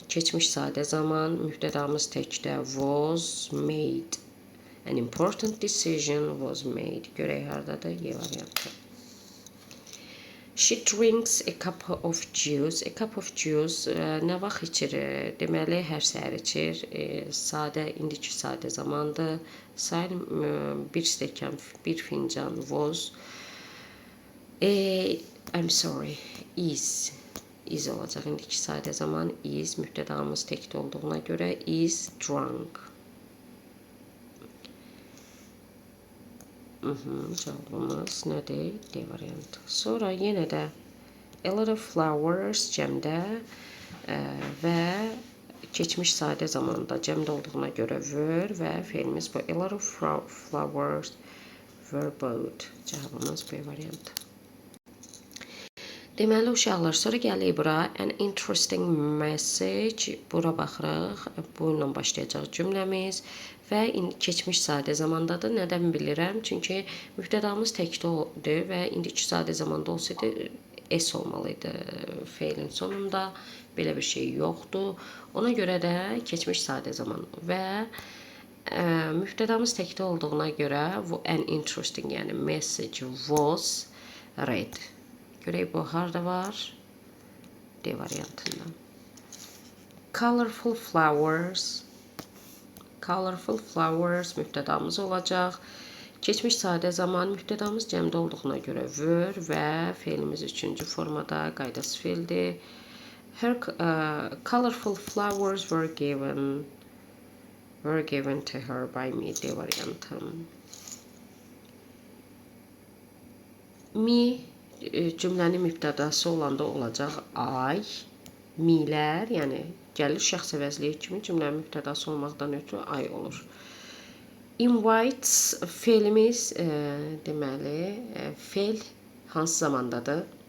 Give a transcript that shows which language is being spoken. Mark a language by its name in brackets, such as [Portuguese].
[Azerbaijani] Keçmiş sadə zaman mübtədamız təkdə [English] was made. An important decision was made. [Azerbaijani] Görək hardadır? Y variantı. [English] She drinks a cup of juice. A cup of juice [Azerbaijani] nə vaxt içir? Deməli, hər səhər içir. Sadə, indiki sadə zamandır. Sayın bir stəkan, bir fincan was. [English] I'm sorry. Is [Azerbaijani] olacaq. İndiki sadə zaman is. Mübtədamız təkdə olduğuna görə [English] is drunk. [Azerbaijani] Cavabımız nədir? D variantı. Sonra yenə də [English] a lot of flowers [Azerbaijani] cəmdə və keçmiş sadə zamanda cəmdə olduğuna görə were və fe'limiz bu. [English] A lot of flowers were bought. [Azerbaijani] Cavabımız B variantı. Deməli uşaqlar, sonra gəlir bura [English] an interesting message. [Azerbaijani] Bura baxırıq. Bu ilə başlayacaq cümləmiz və keçmiş sadə zamandadır. Nədən bilirəm? Çünki mübtədamız təkdir və indiki sadə zamanda olsaydı s olmalıydı fe'lin sonunda. Belə bir şey yoxdur. Ona görə də keçmiş sadə zaman və mübtədamız təkdə olduğuna görə an interesting, yəni [English] message was read. [Azerbaijani] Görək bu harda var? D variantında. [English] Colorful flowers. Colorful flowers [Azerbaijani] mübtədamız olacaq. Keçmiş sadə zaman mübtədamız cəmdə olduğuna görə were və fe'limiz üçüncü formada qaydasız fe'ldir. [English] Her colorful flowers were given to her by me. [Azerbaijani] D variantı. Me cümlənin mübtədası olanda olacaq I, me'lər, yəni gəlir şəxs əvəzliyi kimi cümlənin mübtədası olmaqdan ötürü I olur. Invites fe'limiz deməli fe'l hansı zamandadır?